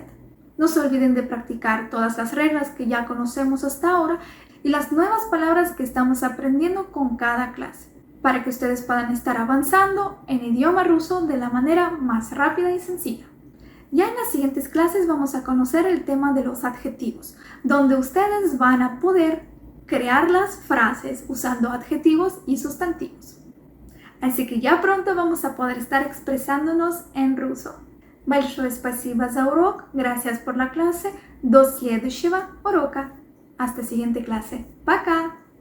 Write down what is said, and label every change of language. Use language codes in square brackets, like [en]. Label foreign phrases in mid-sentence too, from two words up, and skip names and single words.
[es] No se olviden de practicar todas las reglas que ya conocemos hasta ahora y las nuevas palabras que estamos aprendiendo con cada clase, para que ustedes puedan estar avanzando en idioma ruso de la manera más rápida y sencilla. Ya en las siguientes clases vamos a conocer el tema de los adjetivos, donde ustedes van a poder crear las frases usando adjetivos y sustantivos. Así que ya pronto vamos a poder estar expresándonos en ruso. [ru] Большое спасибо за урок, [es] gracias por la clase, [ru] до следующего урока. [es] Hasta siguiente clase. [ru] Пока!